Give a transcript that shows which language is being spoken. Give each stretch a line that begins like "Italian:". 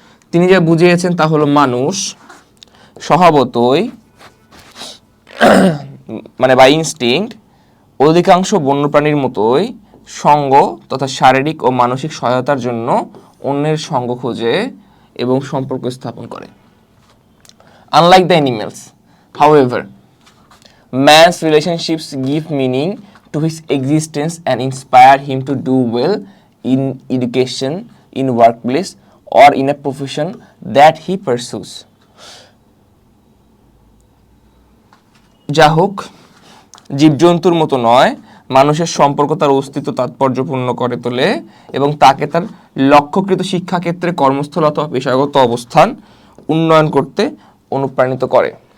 Bangla: তিনি যা বুঝিয়েছেন তা হলো মানুষ স্বভাবতই মানে
English: by instinct
Bangla: অধিকাংশ বন্যপ্রাণীর মতোই সঙ্গ তথা শারীরিক ও মানসিক সহায়তার জন্য অন্যের সঙ্গ খোঁজে এবং সম্পর্ক স্থাপন করে।
English: Unlike the animals, however, man's relationships give meaning to his existence and inspire him to do well in education, in workplace, or in a profession that he pursues.
Bangla: যা হোক, জীবজন্তুর মতো নয়, মানুষের সম্পর্ক তার অস্তিত্ব তাৎপর্যপূর্ণ করে তোলে এবং তাকে তার লক্ষ্যকৃত শিক্ষাক্ষেত্রে কর্মস্থল অথবা পেশাগত অবস্থান উন্নয়ন করতে অনুপ্রাণিত করে।